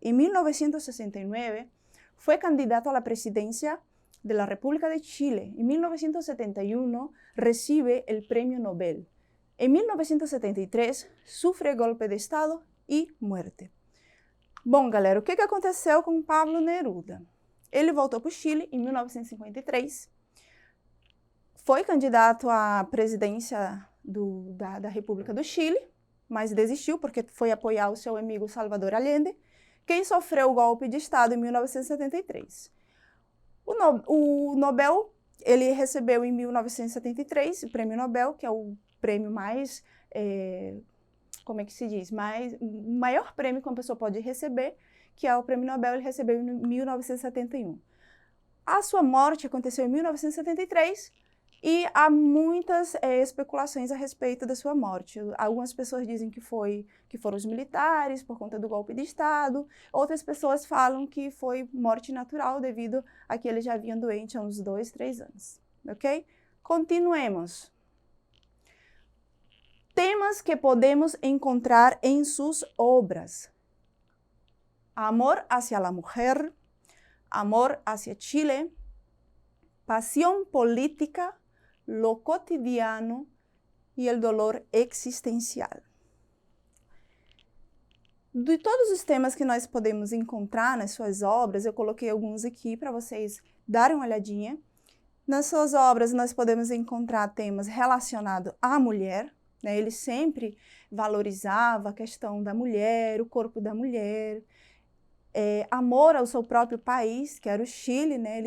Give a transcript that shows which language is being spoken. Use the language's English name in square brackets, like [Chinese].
[Spanish] En 1969 fue candidato a la presidencia de la República de Chile. En 1971 recibe el Premio Nobel. En 1973 sufre golpe de Estado e muerte. [Portuguese] Bom, galera, o que aconteceu com Pablo Neruda? Ele voltou para o Chile em 1953, foi candidato à presidência da República do Chile, mas desistiu porque foi apoiar o seu amigo Salvador Allende, quem sofreu o golpe de Estado em 1973. O Nobel, ele recebeu em 1973 o Prêmio Nobel, que é o prêmio mais, como é que se diz, o maior prêmio que uma pessoa pode receber, que é o Prêmio Nobel, ele recebeu em 1971. A sua morte aconteceu em 1973 e há muitas especulações a respeito da sua morte. Algumas pessoas dizem que foram os militares por conta do golpe de Estado, outras pessoas falam que foi morte natural devido a que ele já vinha doente há uns 2, 3 anos, ok? Continuemos. Temas que podemos encontrar em suas obras. [Spanish] Amor hacia la mujer, amor hacia Chile, pasión política, lo cotidiano y el dolor existencial. [Portuguese] De todos os temas que nós podemos encontrar nas suas obras, eu coloquei alguns aqui para vocês darem uma olhadinha. Nas suas obras, nós podemos encontrar temas relacionados à mulher, né? Ele sempre valorizava a questão da mulher, o corpo da mulher, amor ao seu próprio país, que era o Chile, né?